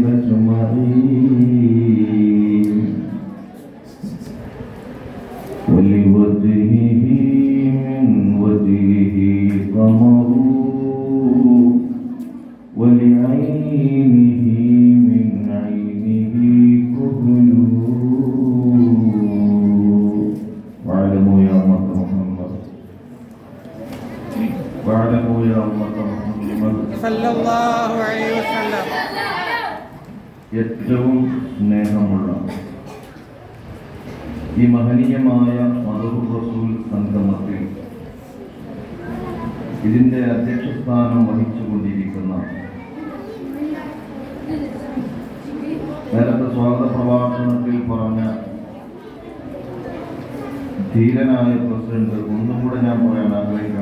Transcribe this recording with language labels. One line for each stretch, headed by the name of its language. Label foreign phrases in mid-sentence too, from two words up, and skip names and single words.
Arabic: أجمعين ولوجهه من وجهه قمر ولعينه من عينه كحل. واعلموا يا أمة محمد صلى الله عليه وسلم.
Malayalam: ഏറ്റവും സ്നേഹമുള്ള ഈ മഹനീയമായ മദറുർ റസൂൽ സംഗമത്തിൽ ഇതിന്റെ അധ്യക്ഷസ്ഥാനം വഹിച്ചുകൊണ്ടിരിക്കുന്ന നേരത്തെ സ്വാഗത പ്രഭാഷണത്തിൽ പറഞ്ഞ ധീരനായ പ്രസിഡന്റ് ഒന്നും കൂടെ ഞാൻ പറയാൻ ആഗ്രഹിക്കാം.